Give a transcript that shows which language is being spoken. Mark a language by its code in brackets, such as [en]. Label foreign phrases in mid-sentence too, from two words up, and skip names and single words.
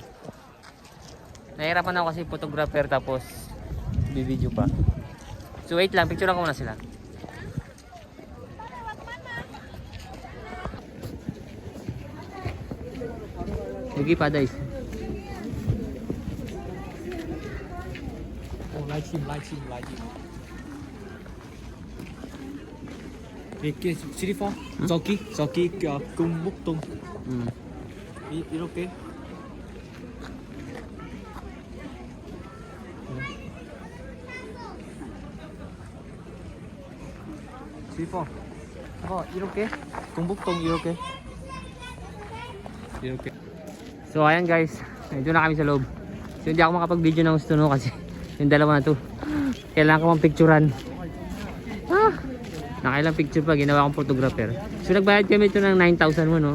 [tl] Nahihirapan ako kasi photographer tapos bibideo pa. [en] So wait [tl] lang, picture ko muna sila. Yugi pa guys. [en] Live stream. [ko] 이렇게 지리파 저기 금목동 이렇게 지리파 이렇게 금목동 이렇게 [tl] So ayan guys, nandito na kami sa loob. So hindi ako makapag-video ng gusto no kasi yung dalawa na to kailangan ko mang picturean. Nakailang picture pa, ginawa akong photographer. So nagbayad kami ito ng 9,000 won, no?